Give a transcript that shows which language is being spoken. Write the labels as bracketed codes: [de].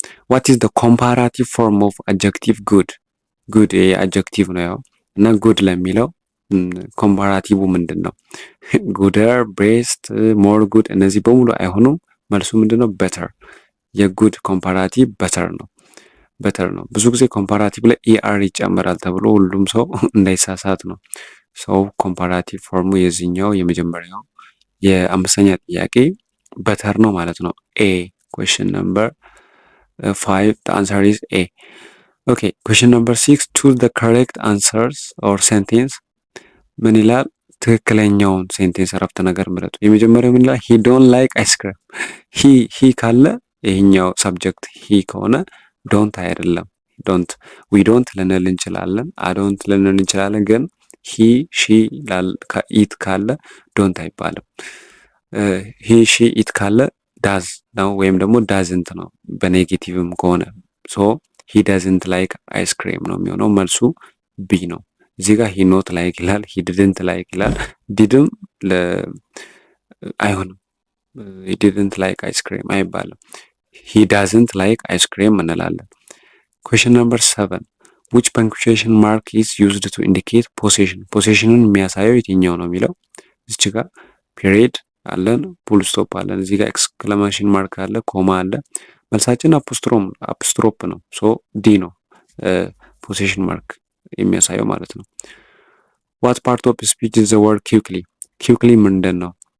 [en] What is the comparative form of adjective good? [am] good adjective ነው ያው እና good ለሚለው ኮምፓራቲቭ ምንድን ነው? ጉደር፣ ቤስት፣ ሞር ጉድ እነዚህ በሙሉ አይሆኑም። መልሱ ምንድን ነው? better። የጉድ ኮምፓራቲቭ better ነው። better ነው። ብዙ ጊዜ ኮምፓራቲቭ ላይ er ይጨመራል ተብሎ ሁሉም ሰው እንዳይሳሳት ነው። ሰው ኮምፓራቲቭ ፎርሙ የዚህኛው የመጀመሪያው የአምስተኛ ጥያቄ better ነው ማለት ነው። A. [en] Question number 5. The answer is A. Okay. Question number 6. Choose the correct answers or sentence. [am] ምን ይላል? ትክክለኛውን ሴንቴንስ አረፍተ ነገር ምረጡ። የመጀመሪያው ምን ይላል? [en] he don't like ice cream። [am] he ካለ ይሄኛው ሰብጀክት he ከሆነ don't አይደለም። we don't ልንል እንችላለን፣ I don't ልንል እንችላለን። ግን he she it ካለ don't አይባልም። he she it ካለ ዳዝ ነው ወይም ደግሞ ዳዝንት ነው በኔጌቲቭም ከሆነ። [en] ሶ ሂ ዳዝንት ላይክ አይስክሬም [am] ነው የሚሆነው። መልሱ ቢ ነው። እዚህ ጋር ሂ ኖት ላይክ ይላል፣ ሂ ዲድንት ላይክ ይላል። ዲድም አይሆንም። ሂ ዲድንት ላይክ አይስክሬም አይባልም። [en] ሂ ዳዝንት ላይክ አይስክሬም [am] እንላለን። [en] ኩዌሽን ነምበር 7. which punctuation mark is used to indicate possession? [am] ፖሴሽንን የሚያሳየው የትኛው ነው የሚለው እዚህ ጋር ፔሪድ አለን፣ ፉል ስቶፕ አለን፣ እዚህ ጋር ኤክስክላሜሽን ማርክ አለ፣ ኮማ አለ። መልሳችን አፖስትሮፕ ነው። ሶ ዲ ነው ፖሴሽን ማርክ የሚያሳየው ማለት ነው። [en] ዋት ፓርት ኦፍ ስፒች ኢዝ ዘ ወርድ ኪውክሊ? [am] ኪውክሊ ምንድን ነው?